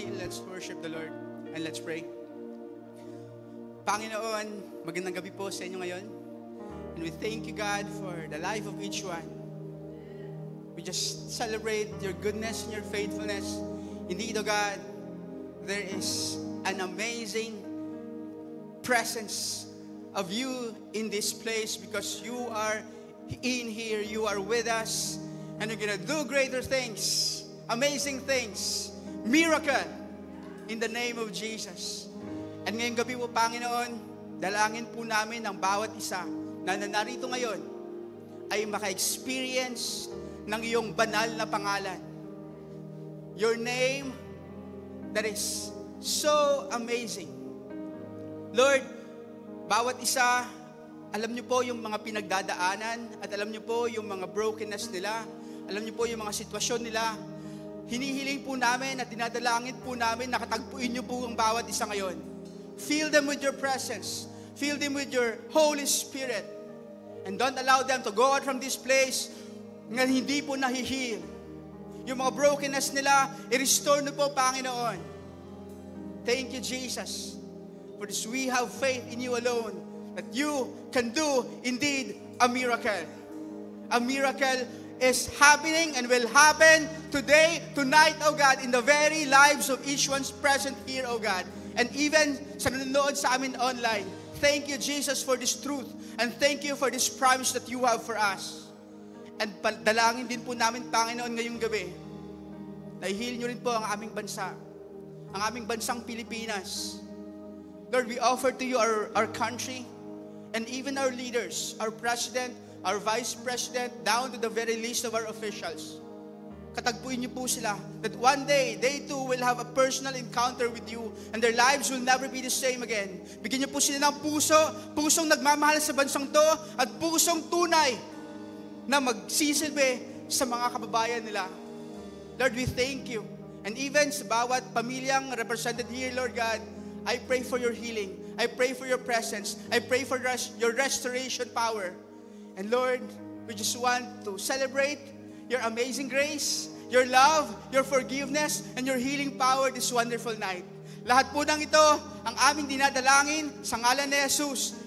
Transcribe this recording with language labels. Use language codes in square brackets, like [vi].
[en] let's worship the Lord and let's pray. [tl] Panginoon, magandang gabi po sa inyo ngayon. [en] And we thank you, God, for the life of each one. We just celebrate your goodness and your faithfulness. Indeed, O God, there is an amazing presence of you in this place because you are in here, you are with us, and you're gonna do greater things, amazing things, miracle, in the name of Jesus. [tl] And ngayong gabi po, Panginoon, dalangin po namin ang bawat isa na narito ngayon ay maka-experience ng iyong banal na pangalan. [en] Your name that is so amazing. [tl] Lord, bawat isa, alam niyo po yung mga pinagdadaanan at alam niyo po yung mga brokenness nila, alam niyo po yung mga sitwasyon nila. Hinihiling po namin at dinadalangin po namin, nakatagpuin niyo po ang bawat isa ngayon. [en] Fill them with your presence. Fill them with your Holy Spirit. And don't allow them to go out from this place [tl] nga hindi po nahihil. Yung mga brokenness nila, i-restore niyo po, Panginoon. [en] Thank you, Jesus. For this we have faith in you alone, that you can do indeed a miracle. A miracle is happening and will happen today, tonight, O God, in the very lives of each one's present here, O God. And even [tl] sa nanonood sa amin [en] online, thank you, Jesus, for this truth. And thank you for this promise that you have for us. [tl] And dalangin din po namin, Panginoon, ngayong gabi, na i-heal nyo rin po ang aming bansa, ang aming bansang Pilipinas. [en] Lord, we offer to you our country and even our leaders, our president, our vice president, down to the very least of our officials. [tl] Katagpuin niyo po sila [en] that one day, they too will have a personal encounter with you and their lives will never be the same again. [tl] Bigyan niyo po sila ng pusong nagmamahal sa bansang to at pusong tunay na magsisilbi sa mga kababayan nila. [en] Lord, we thank you. And even [tl] sa bawat pamilyang [en] represented here, Lord God, I pray for your healing. I pray for your presence. I pray for your restoration power. And Lord, we just want to celebrate your amazing grace, your love, your forgiveness, and your healing power this wonderful night. [tl] Lahat po ng ito, ang aming dinadalangin sa ngalan ni Jesus.